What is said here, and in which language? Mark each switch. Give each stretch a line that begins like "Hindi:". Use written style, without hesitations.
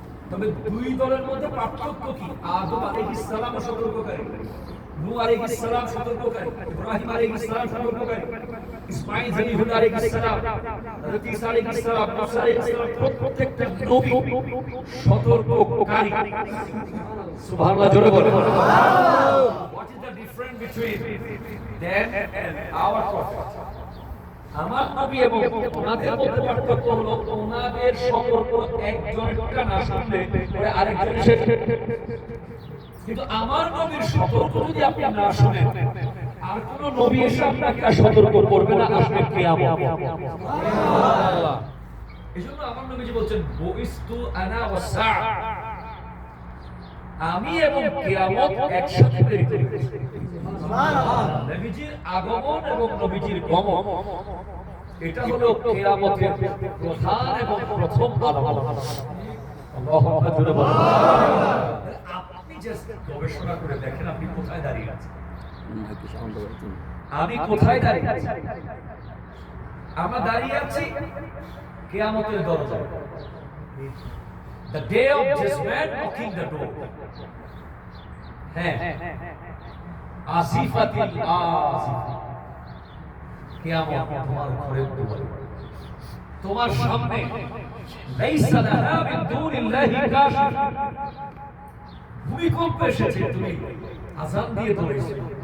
Bangla: তবে দুই দলের মধ্যে পার্থক্য কি? আদম আলাইহিস সালাম সতর্ককারী, নূহ আলাইহিস সালাম সতর্ককারী, ইব্রাহিম আলাইহিস সালাম সতর্ককারী, ইসমাঈল জলিলুল্লাহ আলাইহিস সালাম, হযরত ঈসা আলাইহিস সালাম, মুসা আলাইহিস সালাম, প্রত্যেকটা নবী সতর্ককারী। সুবহানাল্লাহ, জোরে বলেন।
English: What is the difference between them and our prophet?
Bangla: আমার নবী এবং ওনাদের মধ্যে পার্থক্য হলো ওনাদের সতর্ক একজনটা না শুনলে পরে আরেকজন এসে, কিন্তু আমার নবীর সতর্ক যদি আপনি না শুনেন আর কোন নবী এসে আপনাকে সতর্ক করবে না, আসবে কিয়ামত। সুবহানাল্লাহ। এজন্য আমার নবীজি বলছেন
Arabic: বুইস্তু আনা ওয়াস সাআ,
Bangla: আমি এবং কিয়ামত একসাথে প্রেরিত হয়েছি। সুবহানাল্লাহ। নবীজির আগমন এবং নবীজির গমন এটা হলো কিয়ামতের প্রধান এবং প্রথম আলামত। আল্লাহু আকবার, জোরে বলুন। আপনি জাস্ট গবেষণা করে দেখেন আপনি কোথায় দাঁড়িয়ে আছেন। আমি কোথায় দাঁড়িয়ে আছি? আমরা দাঁড়িয়ে আছি কিয়ামতের দরজায়।
English: The day of judgment knocking the door.
Bangla: হ্যাঁ,
Arabic: আসিফাতিল আসিফা,
Bangla: কিয়ামত তোমার ঘরের দুয়ারে, তোমার সামনে।
Arabic: লাইসা লাহা মিন দুনিল্লাহি কাশিফ,
Bangla: ভূমিকম্প এসেছে, তুমি আযান দিয়ে দৌড়াইছো।